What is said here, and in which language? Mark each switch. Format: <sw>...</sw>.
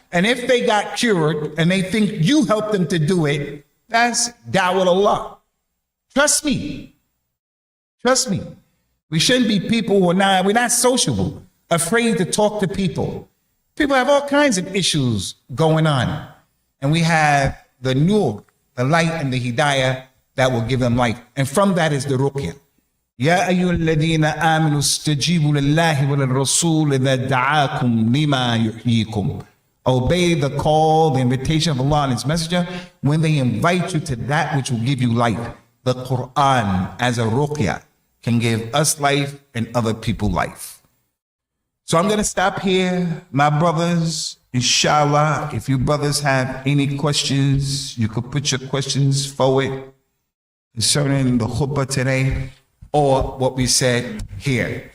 <en>And if they got cured and they think you helped them to do it, that's da'wah Allah. Trust me. Trust me. We shouldn't be people who are we're not sociable, afraid to talk to people. People have all kinds of issues going on. And we have the nur, the light and the hidayah that will give them light. And from that is the ruqya.</en> <ar>يا أيها الذين آمنوا استجيبوا لله وللرسول إذا دعاكم لما يحييكم</ar> <en>Obey the call, the invitation of Allah and His Messenger when they invite you to that which will give you life. The Quran as a ruqya can give us life and other people life. So I'm going to stop here, my brothers. Inshallah, if you brothers have any questions, you could put your questions forward concerning the khutbah today or what we said here.</en>